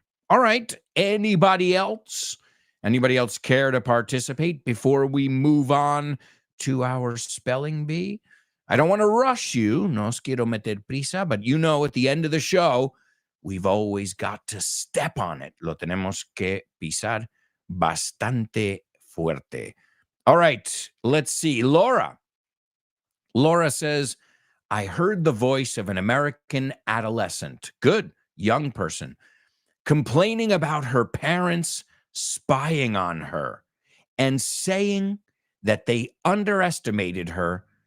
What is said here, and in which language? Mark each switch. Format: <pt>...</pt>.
<en>All right, anybody else? Anybody else care to participate before we move on to our spelling bee? I don't want to rush you,</en> <es>no os quiero meter prisa,</es> <en>but at the end of the show, we've always got to step on it.</en> <es>Lo tenemos que pisar bastante fuerte.</es> <en>All right, let's see. Laura says, I heard the voice of an American adolescent, good young person, complaining about her parents spying on her and saying that they underestimated her</en>